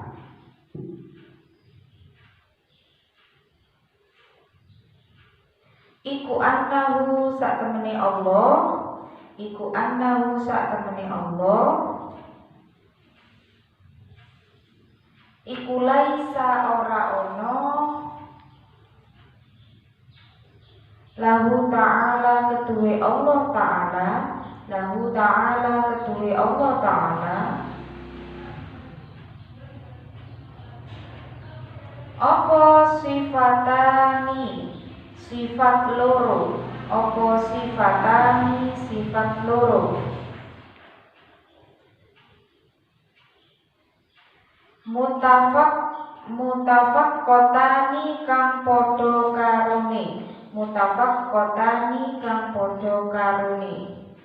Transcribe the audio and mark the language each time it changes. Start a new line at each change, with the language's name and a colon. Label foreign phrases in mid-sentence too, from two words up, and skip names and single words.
Javanese: iku annahu sak temene Allah, iku annahu sak temene Allah, iku laisa ora ono,
Arabic: lahu ta'ala
Javanese: ketuwe Allah Ta'ala,
Arabic: lahu ta'ala
Javanese: ketuwe Allah Ta'ala, apa sifatani sifat loro, apa sifatani sifat loro, mutafak kotani kang podo karone, mutafak kotani kang podo karone,